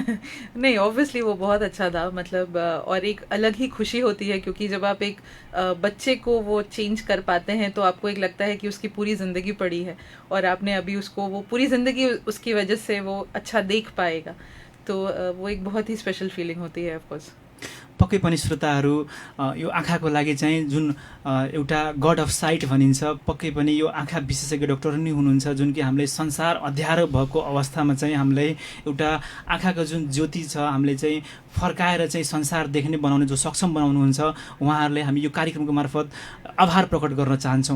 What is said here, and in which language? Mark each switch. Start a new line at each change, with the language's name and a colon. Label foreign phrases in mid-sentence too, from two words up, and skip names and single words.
Hindi: नहीं, ऑब्वियसली वो बहुत अच्छा था, मतलब और एक अलग ही खुशी होती है क्योंकि जब आप एक बच्चे को वो चेंज कर पाते हैं तो आपको एक लगता है कि उसकी पूरी ज़िंदगी पड़ी है और आपने अभी उसको वो पूरी ज़िंदगी उसकी वजह से वो अच्छा देख पाएगा। तो वो एक बहुत ही
English: special feeling
Hindi: होती है ऑफकोर्स।
Nepali: पक्कै पनि श्रोताहरू, यो आँखाको लागि चाहिँ जुन एउटा
English: God of sight
Nepali: भनिन्छ, पक्कै पनि यो आँखा विशेषज्ञ डाक्टर नै हुनुहुन्छ जुन कि हामीले संसार अँध्यारो भएको अवस्थामा चाहिँ हामीलाई एउटा आँखाको जुन ज्योति छ हामीले चाहिँ फर्काएर चाहिँ संसार देख्ने बनाउने जो सक्षम बनाउनुहुन्छ, उहाँहरूले हामी यो कार्यक्रमको मार्फत आभार प्रकट गर्न चाहन्छौँ।